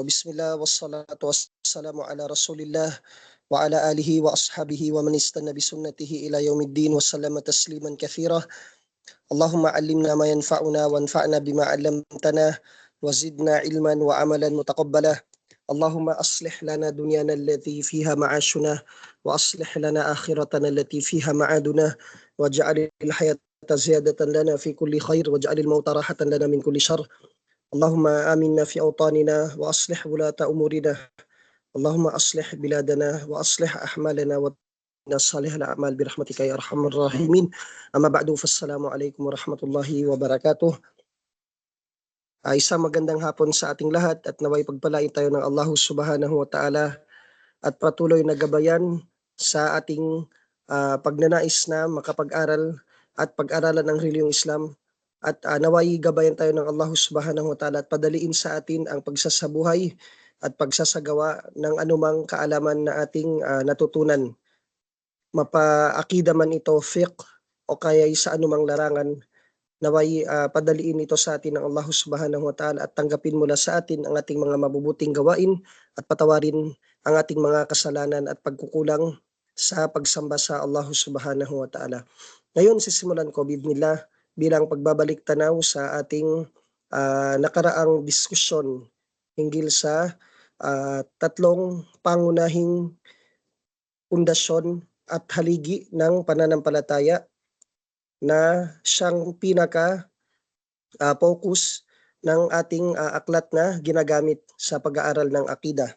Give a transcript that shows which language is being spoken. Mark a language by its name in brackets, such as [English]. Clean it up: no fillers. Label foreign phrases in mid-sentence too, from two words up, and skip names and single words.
[Arabic] بسم الله والصلاة والسلام على رسول الله وعلى آله وأصحابه ومن استن بسنته إلى يوم الدين وسلم تسليما كثيرا. اللهم علمنا ما ينفعنا وانفعنا بما علمتنا وزدنا علما وعملا متقبلا. اللهم أصلح لنا دنيانا التي فيها معاشنا وأصلح لنا آخرتنا التي فيها معادنا واجعل الحياة زيادة لنا في كل خير واجعل الموت راحة لنا من كل شر. اللهم آمنا في أوطاننا وأصلح ولاة أمورنا. اللهم أصلح بلادنا وأصلح أعمالنا وصالح الأعمال برحمتك يا أرحم الراحمين. أما بعد فالسلام عليكم ورحمة الله وبركاته. [Filipino] Isang magandang hapon sa ating lahat at naway pagpalain tayo ng Allah [Arabic] سبحانه وتعالى [Filipino] at patuloy na gabayan sa ating pagnanais na makapag-aral at pag-aralan ng reliyong Islam. At naway gabayan tayo ng Allah [Arabic] سبحانه وتعالى [Filipino] at padaliin sa atin ang pagsasabuhay at pagsasagawa ng anumang kaalaman na ating natutunan. Mapa-akida man ito, fiqh, o kaya sa anumang larangan, naway padaliin ito sa atin ng Allah [Arabic] سبحانه وتعالى [Filipino] at tanggapin mula sa atin ang ating mga mabubuting gawain at patawarin ang ating mga kasalanan at pagkukulang sa pagsamba sa Allah [Arabic] سبحانه وتعالى. [Filipino] Ngayon, sisimulan ko bidnillah bilang pagbabalik tanaw sa ating nakaraang diskusyon hinggil sa tatlong pangunahing pundasyon at haligi ng pananampalataya na siyang pinaka focus ng ating aklat na ginagamit sa pag-aaral ng akida.